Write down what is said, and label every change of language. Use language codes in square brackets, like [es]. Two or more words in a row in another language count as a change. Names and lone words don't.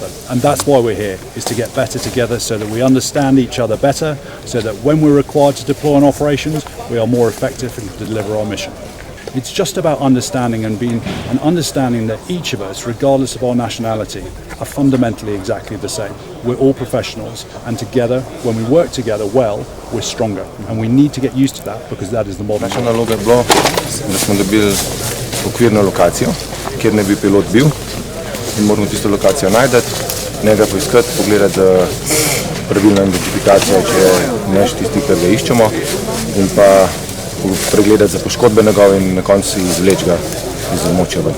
[en] And that's why we're here, is to get better together so that we understand each other better, so that when we're required to deploy on operations, we are more effective and can deliver our mission. It's just about understanding and understanding that each of us, regardless of our nationality, are fundamentally exactly the same. We're all professionals, and together, when we work together well, we're stronger. And we need to get used to that because that is the modern. [sl] Naša naloga je bilo, da smo dobili okvirno lokacijo, kjer ne bi pilot bil, in moramo tisto lokacijo najti, njega poiskati, pogledati za pravilno identifikacijo, če je neš tisti, kar ga iščemo, in pa pregledati za poškodbe njegove in na koncu izvleči ga iz območja ven.